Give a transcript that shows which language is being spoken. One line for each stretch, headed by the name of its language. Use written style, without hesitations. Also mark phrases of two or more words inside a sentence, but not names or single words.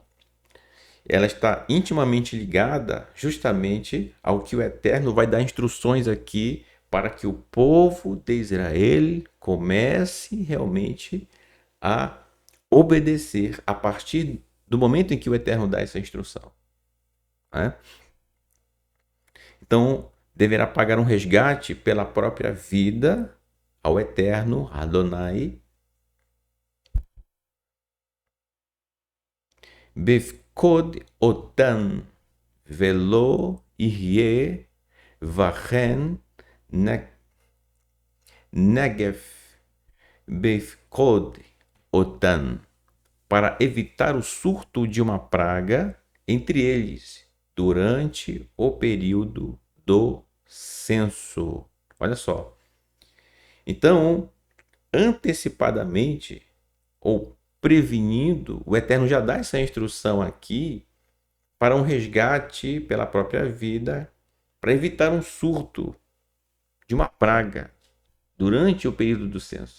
Portuguese: Ela está intimamente ligada justamente ao que o Eterno vai dar instruções aqui para que o povo de Israel comece realmente a obedecer a partir do momento em que o Eterno dá essa instrução, né? Então, deverá pagar um resgate pela própria vida ao Eterno Adonai
Hebrew: בפקד אותם ולא יהיה בהם נגף בפקד אותם,
Portuguese: para evitar o surto de uma praga entre eles durante o período do censo. Olha só. Então, antecipadamente ou prevenindo, o Eterno já dá essa instrução aqui para um resgate pela própria vida, para evitar um surto de uma praga durante o período do censo.